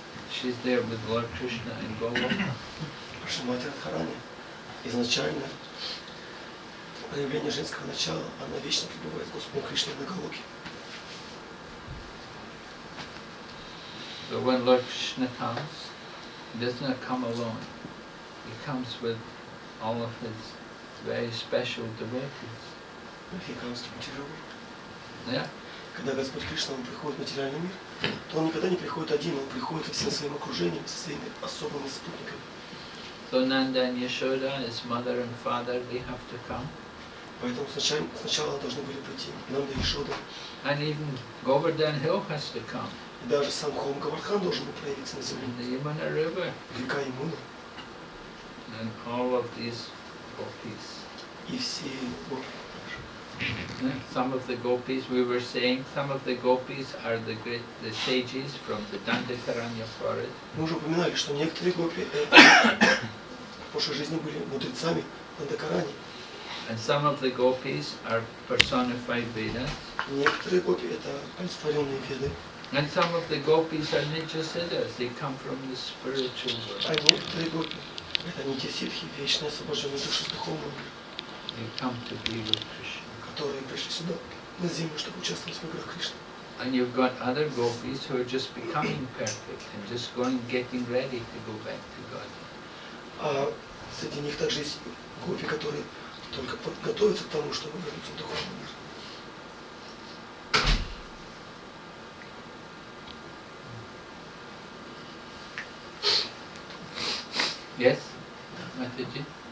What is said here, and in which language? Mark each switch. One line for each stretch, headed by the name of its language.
English: She's there with Lord Krishna in Goloka.
Russian: Шримати Радхарани изначально проявление женского начала, она вечно пребывает с Господом Кришной на Галоке.
English: So when Lord Krishna comes, he does not come alone. He comes with all of his very special devotees. When he comes to material world. Yeah.
Russian: Когда Господь Кришна он приходит в материальный мир, то он никогда не приходит один, он приходит со всем своим окружением, со своими особыми спутниками.
English: So Nanda and Yashoda, his mother and father, they have to come.
Russian: Поэтому сначала должны были прийти Нанда и Йашода.
English: And even Govardhan Hill has to come.
Russian: И даже сам Холм Гавардхан должен был проявиться на земле.
English: And the Yamuna River.
Russian: Река Ямуна.
English: And all of these gopis.
Russian: И все гопи.
English: Some of the gopis, we were saying, some of the gopis are the sages from the Dandakaranya forest.
Russian: Мы уже упоминали, что некоторые гопи в прошлой жизни были мудрецами Дандакарани.
English: And some of the gopis are personified Vedas.
Russian: Некоторые гопи это олицетворенные веды.
English: And some of the gopis are Nitya-siddhas, they come from the spiritual
Russian: А
English: world.
Russian: некоторые гопи это нитя-ситхи, вечные освобожденные души с духовного мира,
English: They come to be with Krishna.
Russian: которые пришли сюда, на землю, чтобы участвовать в играх Кришны.
English: And you've got other gopis who are just becoming perfect and just getting ready to go back to God.
Russian: А среди них также есть гопи, которые только подготовятся к тому, чтобы вернуться в духовный мир.
English: Yes? Mataji?